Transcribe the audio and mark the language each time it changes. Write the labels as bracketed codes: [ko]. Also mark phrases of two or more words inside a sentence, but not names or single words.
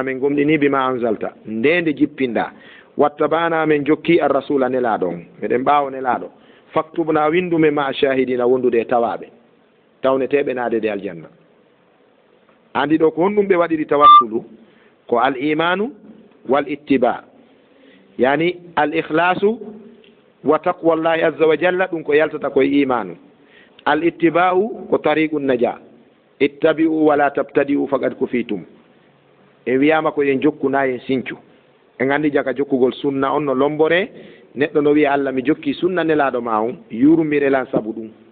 [ff] amen gomɗini [ar] بما أنزلت [ff] ndende jippinɗa wattabana amen jokki [ar] الرسول [ff] nelaaɗo on meɗen ɓaawo nelaaɗo faktubna windume [ar] مع الشاهدين [ff] wondude e tawaɓe tawneteɓe naade de aljanna andi ɗo ko honɗum ɓe waɗiri tawassulu ko [ar] الإيمان والاتباع يعني الإخلاص وتقوى الله عز وجل [ff] ɗum ko yaltata koye [ar] إيمان الاتباع [ff] ko [ar] طريق النجاة اتبعوا ولا تبتدعوا فقد كفيتم [ff] e wiyama ko yen jokkuna yen sincu en andi jaka jokkugol sunna on no lombore neɗɗo no wiya Allah mi jokki sunna nelaaɗo ma on yurmirelan sabu ɗum